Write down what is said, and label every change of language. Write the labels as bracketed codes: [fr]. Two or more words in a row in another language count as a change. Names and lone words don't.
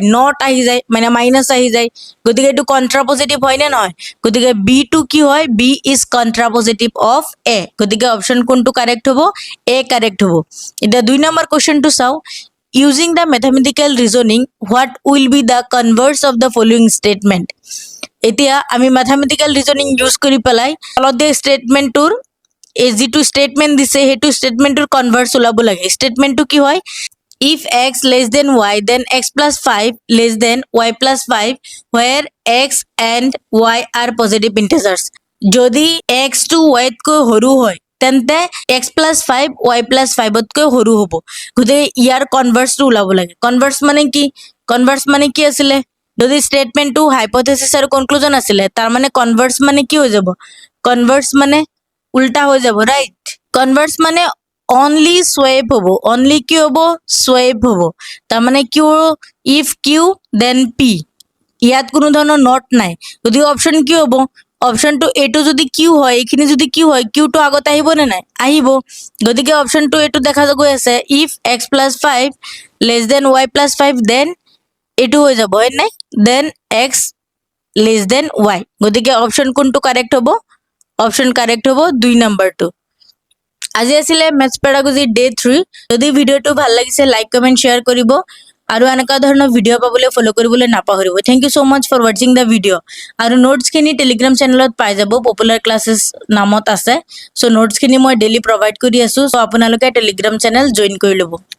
[as] নট আহি যায় মানে মাইনাস আহি যায় গতিকে এটো কন্ট্ৰাপজিটিভ হয় নে নহয় গতিকে বি টু কি হয় [en] B is contrapositive of A [as] গতিকে অপশন কোনটো কারেক্ট হ'ব এ কারেক্ট হ'ব এটা 2 নম্বৰ কোৱেশ্চনটো চাও [en] using the mathematical reasoning what will be the converse of the following statement [as] এতিয়া আমি [en] mathematical reasoning use [as] কৰি পেলাই অলপ দে স্টেটমেন্টৰ এই যেটো স্টেটমেন্ট দিছে হেতু স্টেটমেন্টৰ কনভার্স ওলাব লাগে স্টেটমেন্টটো কি হয় [en] if x less than y then x plus 5 less than y plus 5 where x and y are positive integers [as] যদি x to y তকৈ সৰু হয় তেন্তে [en] x plus 5 y plus 5 [as] তকৈ সৰু হ'ব গতিকে ইয়াৰ কনভার্সটো ওলাব লাগে কনভার্স মানে কি আছিল যদি স্টেটমেন্টটো হাইপোথিসিস আৰু কনক্লুজন আছিল তাৰ মানে কনভার্স মানে কি হৈ যাব কনভার্স মানে উল্টা হৈ যাব রাইট কনভার্স মানে [en] only swipe [as] হ'ব only কি হ'ব swipe হ'ব তাৰ মানে q [en] if q then p [as] ইয়াত কোনো ধৰণৰ নট নাই যদি অপশন কি হ'ব অপশনটো এটো যদি q হয় এখিনি যদি q হয় q টো আগত আহিব নে নাই আহিব গতিকে অপশনটো এটো দেখা গৈ আছে [en] if x plus 5 less than y plus 5 then [as] এটো হৈ যাব হয় নাই [en] then x less than y [as] গতিকে অপশন কোনটো কারেক্ট হ'ব অপশন কারেক্ট হ'ব 2 নম্বৰটো আজি আছিল [en] maths pedagogy day 3 [as] যদি ভিডিওটো ভাল লাগিছে [en] like comment share [as] কৰিব আৰু এনেকা ধৰণৰ ভিডিও পাবলৈ ফলো কৰিবলৈ নাপাহৰিব [en] thank you so much for watching the video [as] আৰু নোটছ খিনি [en] telegram channelত [as] পাই যাব পপুলাৰ ক্লাसेस নামত আছে সো নোটছ খিনি মই [en] daily provide [as] কৰি আছো সো আপোনালোকে [en] telegram channel join [as] কৰি লব